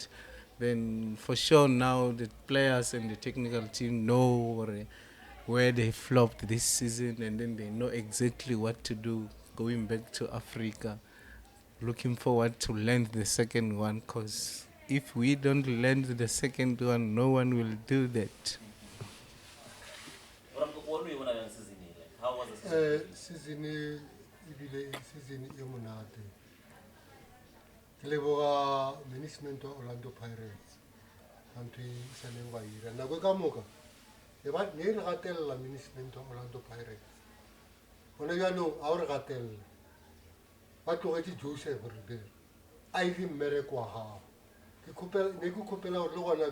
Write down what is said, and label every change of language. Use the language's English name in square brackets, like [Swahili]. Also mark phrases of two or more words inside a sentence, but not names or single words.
[English] Then for sure now the players and the technical team know where they flopped this season, and then they know exactly what to do going back to Africa. Looking forward to land the second one, because if we don't land the second one, no one will do that. How was the [Tswana] season e monate. Ke leboga management wa Orlando Pirates antwe sa leng ba ira nako ka moka e ba ne re gatella management wa Orlando Pirates bona jaanong a re gatella ba tlogetse Joseph Reveiro a ile mmereko wa gago ke khopela gore le gona